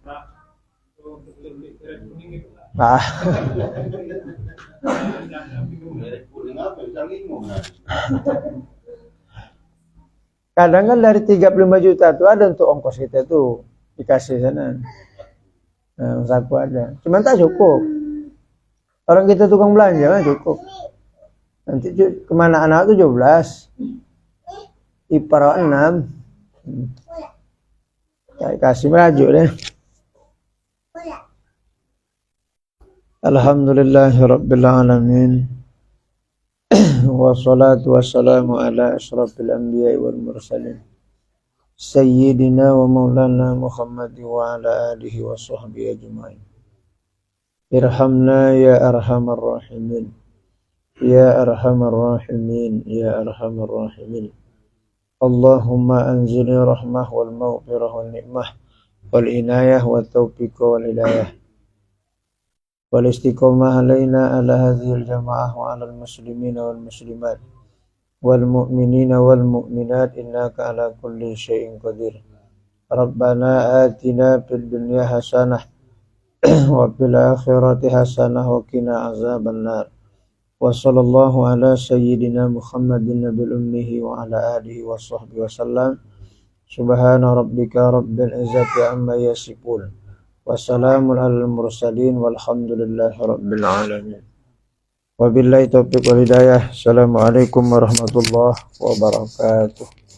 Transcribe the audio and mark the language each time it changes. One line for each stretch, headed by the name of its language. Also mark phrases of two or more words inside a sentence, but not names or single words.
Indonesian: Kadang kan dari 35 juta itu ada untuk ongkos kita tuh dikasih sana. Nah, saku ada. Cuman tak cukup. Orang kita tukang belanja kan cukup. Nanti kemana anak 17, ipar 6. Kasih merajuk deh.
Arabic: الحمد لله رب العالمين. والصلاة والسلام على أشرف الأنبياء والمرسلين. سيدنا ومولانا محمد وعلى آله وصحبه أجمعين. ارحمنا يا أرحم الراحمين. يا أرحم الراحمين. يا أرحم الراحمين. اللهم أنزل الرحمة والمغفرة والنعمة والعناية والتوفيق والهداية والاستقامة علينا وعلى هذه الجماعة وعلى المسلمين والمسلمات والمؤمنين والمؤمنات إنك على كل شيء قدير. ربنا آتنا في الدنيا حسنة وفي الآخرة حسنة وقنا عذاب النار. وصلى الله على سيدنا محمد النبي الأمي وعلى آله وصحبه وسلم. سبحان ربك رب العزة عما يصفون. وسلام على المرسلين والحمد لله رب العالمين. وبالله التوفيق والهداية. السلام عليكم ورحمة الله وبركاته.